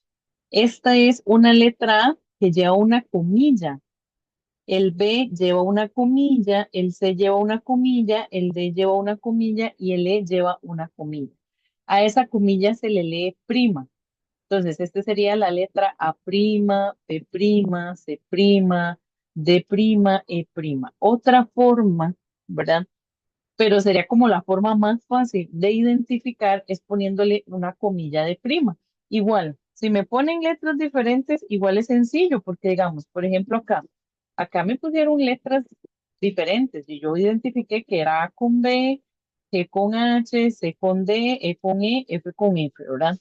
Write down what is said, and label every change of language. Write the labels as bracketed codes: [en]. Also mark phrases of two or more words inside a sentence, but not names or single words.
[es] Esta es una letra A que lleva una comilla. El B lleva una comilla, el C lleva una comilla, el D lleva una comilla y el E lleva una comilla. A esa comilla se le lee prima. Entonces, este sería la letra A prima, B prima, C prima, D prima, E prima. Otra forma, ¿verdad? Pero sería como la forma más fácil de identificar es poniéndole una comilla de prima. Igual, si me ponen letras diferentes, igual es sencillo, porque digamos, por ejemplo, acá me pusieron letras diferentes y yo identifiqué que era A con B, G con H, C con D, E con E, F con F, ¿verdad?